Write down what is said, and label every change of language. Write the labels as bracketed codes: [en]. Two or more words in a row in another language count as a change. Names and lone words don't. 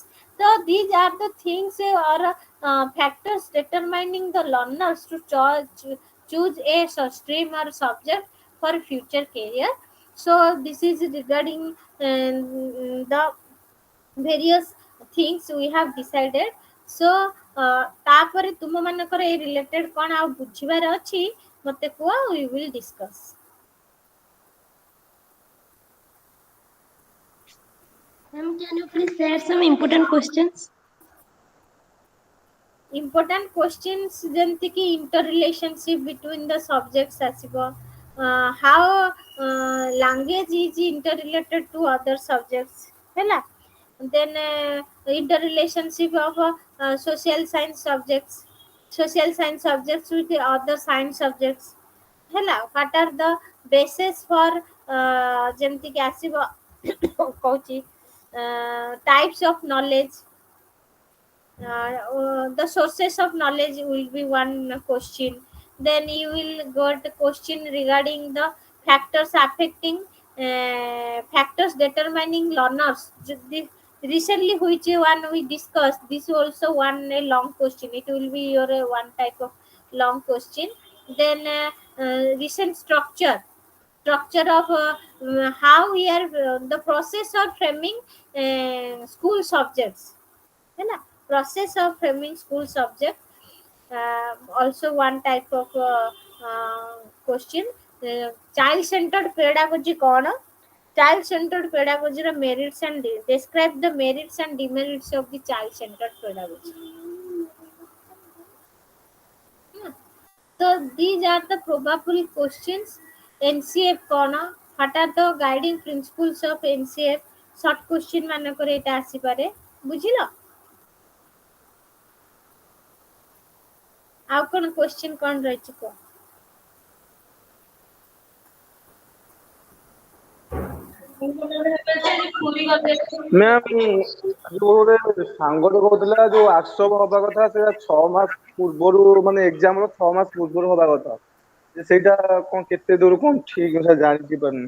[en] So these are the things or factors determining the learners to choose a stream or subject for future career. So this is regarding the various things we have decided. [or] So ତାପରେ ତୁମ ମାନଙ୍କର ଏ ରିଲେଟେଡ୍ କ'ଣ ଆଉ ବୁଝିବାର ଅଛି ମତେ କୁହ, [en] we will discuss. Ma'am, can you please share some important questions? Important questions [or] ଯେମିତି କି [en] inter relationship between the subjects ଆସିବ, how language is interrelated to other subjects ହେଲା, then interrelationship of social science subjects with the other science subjects ହେଲା, what are the basis for [or] ଯେମିତି କି ଆସିବ କହୁଛି [en] types of knowledge, the sources of knowledge will be one question. Then you will got a question regarding the factors affecting factors determining learners. Recently which one we discussed, this also one a long question, it will be your one type of long question. Then recent structure of how we are the process of framing school subjects [hi] है ना, [en] process of framing school subject, also one type of question. Child centered pedagogy कौन, child centered pedagogy ର merits and describe the merits and demerits of the child centered pedagogy. So these are the probable questions. [hi] NCF कौन, [en] what are the guiding principles of NCF, short question [or] ମାନଙ୍କର ଏଇଟା ଆସିପାରେ, ବୁଝିଲ? ଆଉ କଣ क्वेश्चन କଣ ରହିଛି କୁହ? ମ୍ୟାମ୍ ଯୋଉ ଗୋଟେ ସାଙ୍ଗଟେ କହୁଥିଲା ଯୋଉ ୱାର୍କସପ୍ ହବା କଥା ସେଇଟା 6 ମାସ ପୂର୍ବରୁ ମାନେ ଏକ୍ଜାମ ର 6 ମାସ ପୂର୍ବରୁ ହବା କଥା, ସେଇଟା କଣ କେତେ ଦୂର କଣ ଠିକ ସେ ଜାଣି ପାରୁନି।